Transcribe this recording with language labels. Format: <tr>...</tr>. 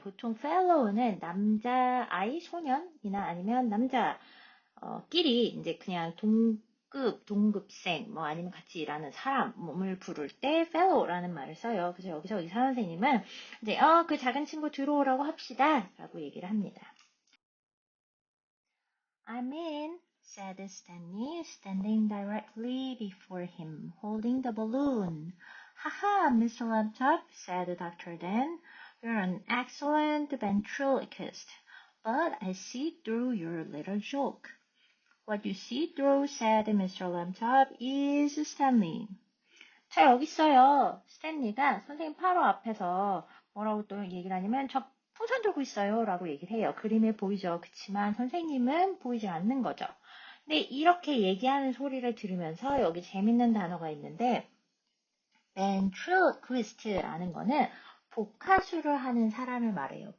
<ko>보통 fellow는 남자 아이, 소년이나 아니면 남자 끼리 이제 그냥 동급생, 아니면 같이 일하는 사람을 부를 때 fellow라는 말을 써요. 그래서 여기서 의사 선생님은 이제 그 작은 친구 들어오라고 합시다 라고 얘기를 합니다.</ko> <en>I'm in, said Stanley, standing directly before him, holding the balloon. Haha, Mr. Lantop, said Dr. Dan, you're an excellent ventriloquist, but I see through your little joke. What you see through, said Mr. Lantop, is Stanley.</en> <ko>자, 여기 있어요. 스탠리가 선생님 바로 앞에서 뭐라고 또 얘기를 하냐면 저 풍선 들고 있어요 라고 얘기를 해요. 그림에 보이죠. 그치만 선생님은 보이지 않는 거죠. 근데 이렇게 얘기하는 소리를 들으면서 여기 재밌는 단어가 있는데 ventriloquist라는 거는 복화술을 하는 사람을 말해요.</ko>